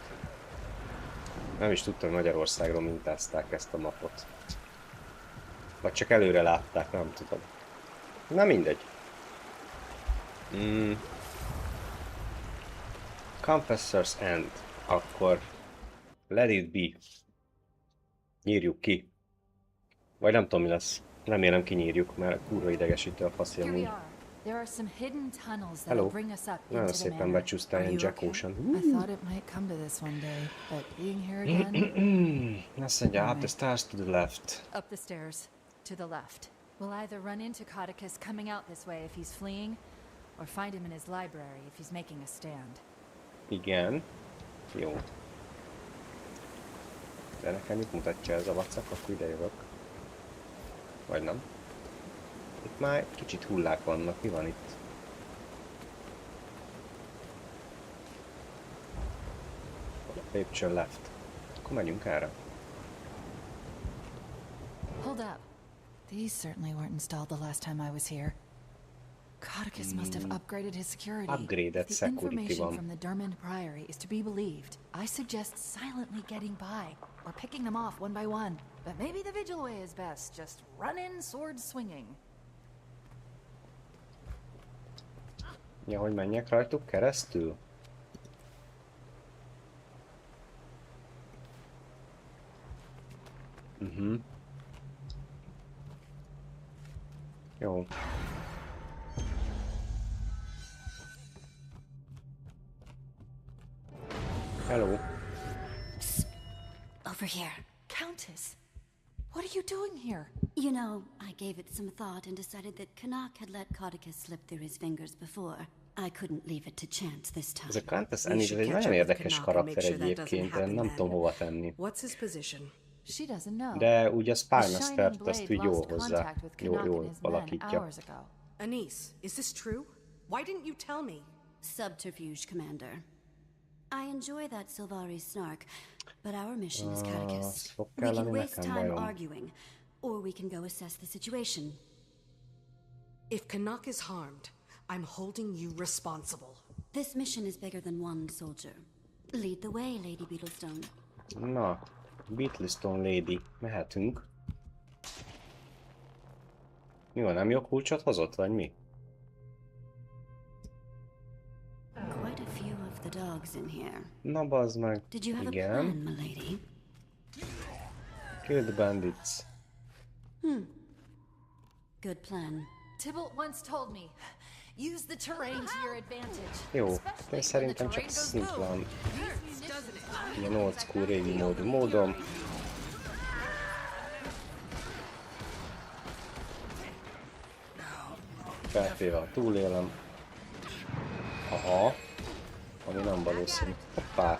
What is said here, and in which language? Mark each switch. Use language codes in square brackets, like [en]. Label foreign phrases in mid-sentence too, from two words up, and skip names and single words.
[hu] Nem is tudtam, hogy Magyarországról mintázták ezt a mapot. Vagy csak előre látták, nem tudom. Na mindegy. Confessor's End. [en] Akkor let it be. [hu] Nyírjuk ki. Vagy nem tudom mi lesz. Remélem kinyírjuk, mert kurva idegesítő a faszi amúgy. Hello. Nagyon szépen becsúsztál ilyen Jack Ocean. Azt mondja, [en] up the stairs to the left. Up the stairs to the left. We'll either run into Codicus coming out this way if he's fleeing, or find him in his library if he's making a stand. [hu] Igen. Jó. De nekem itt mutatja ez a vacak, akkor ide jövök. Vagy nem? Itt már kicsit hullák vannak, mi van itt? Lépcső left. Akkor menjünk erre. [en] Hold up. These certainly weren't installed the last time I was here. Codicus must have upgraded his security. Upgraded the security information [hu] van. [en] from the Dermond Priory is to be believed. I suggest silently getting by, or picking them off one by one. But maybe the vigil way is best. Just run in, sword swinging. [hu] Ja, hogy menjek rajtuk keresztül? Jó. Hello. [en] Over here. Countess, what are you doing here? You know, I gave it some thought and decided that Canuck had let Codicus slip through his fingers before. I couldn't leave it to chance this time. [hu] Ez a Countess Annie egy nagyon érdekes karakter egyébként, nem tudom hova tenni. [en] What's his position? She doesn't know. [hu] De ugye a Spymastert azt úgy jól hozzá, jól alakítja. [en] Anise, is this true? Why didn't you tell me? Subterfuge, Commander. I enjoy that Sylvari snark, but our mission is Codicus. We can waste time arguing, or we can go assess the situation. If Canuck is harmed, I'm holding you responsible. This mission is bigger than one soldier. Lead the way, Lady Beetlestone. [hu] Na, Beetlestone Lady, mehetünk. Mi van, nem jó kulcsot hozott, vagy mi? [en] Quite a few of the dogs in here. [hu] Na bazd meg. [en] Did you have [hu] igen. [en] a plan, milady? Kill the bandits. Good plan. Tybalt once told me, use the terrain to your advantage. [hu] Jó, de szerintem csak szimplán ilyen [en] old school [hu] régi módon. Feltéve a túlélem. Aha. Ami nem valószínű. Hoppá.